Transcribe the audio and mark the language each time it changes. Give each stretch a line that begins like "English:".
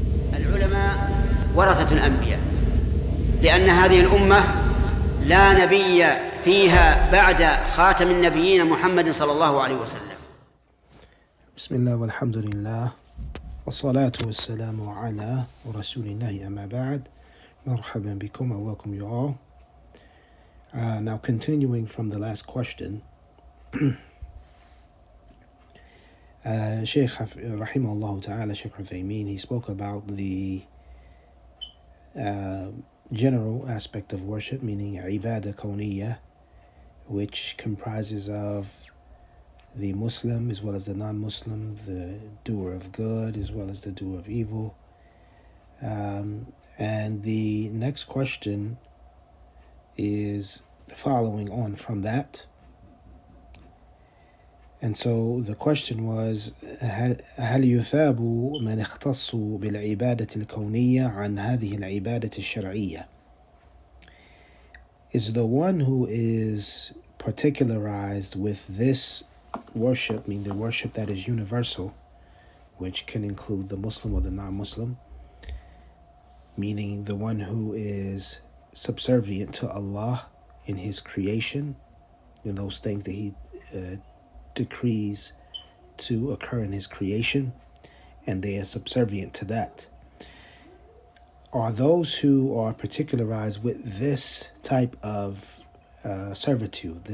Arabic: ورثة الأنبياء، لأن هذه الأمة لا نبي فيها بعد خاتم النبيين محمد صلى الله عليه وسلم. بسم الله والحمد لله والصلاة والسلام على رسول الله أما بعد. مرحبا بكم,
English: and welcome you all. Now continuing from the last question, Shaykh Rahimahullah Ta'ala, Shaykh Al-Uthaymeen, he spoke about the general aspect of worship, meaning ibadah kawniyah, which comprises of the Muslim as well as the non-Muslim, the doer of good as well as the doer of evil. And the next question is following on from that. And so the question was,
Arabic: هل يثاب من اختص بالعبادة الكونية عن هذه العبادة الشرعية?
English: Is the one who is particularized with this worship, meaning the worship that is universal, which can include the Muslim or the non-Muslim, meaning the one who is subservient to Allah in His creation, in those things that He decrees to occur in His creation, and they are subservient to that, are those who are particularized with this type of servitude.